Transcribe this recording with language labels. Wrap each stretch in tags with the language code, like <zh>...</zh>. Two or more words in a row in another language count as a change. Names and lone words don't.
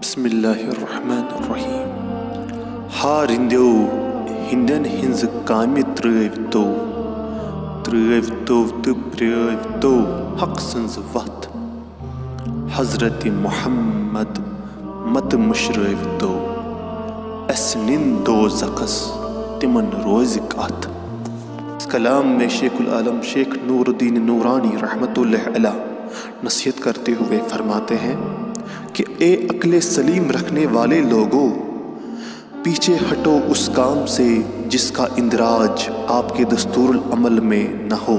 <ar>بسم اللہ الرحمن الرحیم</ar> <ks>ہارندیو ہندن ہنز کامہ ترٲوتو تو پرٲوتو حق سنز وتھ حضرت محمد مت مشرٲوتو اس نن دوزخس تمن روزِ کتھ۔</ks> <ur>اس کلام میں شیخ العالم شیخ نور الدین نورانی</ur> <ar>رحمۃ اللہ علیہ</ar> <ur>نصیحت کرتے ہوئے فرماتے ہیں کہ اے عقل سلیم رکھنے والے لوگوں، پیچھے ہٹو اس کام سے جس کا اندراج آپ کے دستور العمل میں نہ ہو،</ur>